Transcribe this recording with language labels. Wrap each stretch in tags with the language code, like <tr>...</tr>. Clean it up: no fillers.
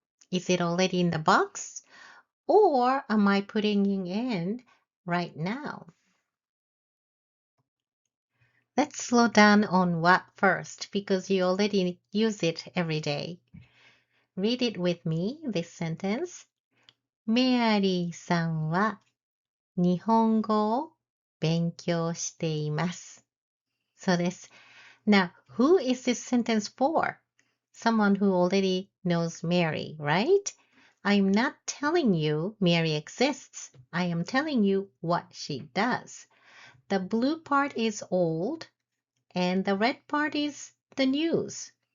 <en>Is it already in the box? Or am I putting it in right now? Let's slow down on what first because you already use it every day. Read it with me, this sentence.</en> <ja>メアリーさんは日本語を勉強しています。そうです。</ja> <en>Now, who is this sentence for? Someone who already knows Mary, right? I'm not telling you Mary exists. I am telling you what she does. The blue part is old, and the red part is the news.</en>